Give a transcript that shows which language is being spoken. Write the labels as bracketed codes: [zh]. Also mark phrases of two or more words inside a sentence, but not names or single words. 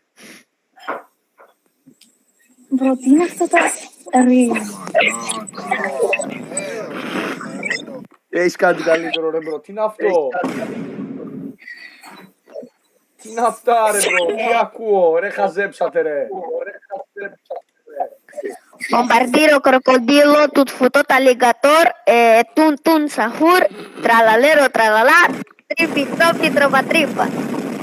[el] Μπρο, τι είναι αυτό το ρί. Έχεις κάτι καλύτερο ρε μπρο. Τι είναι αυτό. Τι είναι αυτά ρε μπρο. Τι ακούω. Ρε χαζέψατε ρε. [it] Bombardiro crocodilo, tutfutot alligator, tun sahur, tralalero tralala, tripi topi tropa tripa.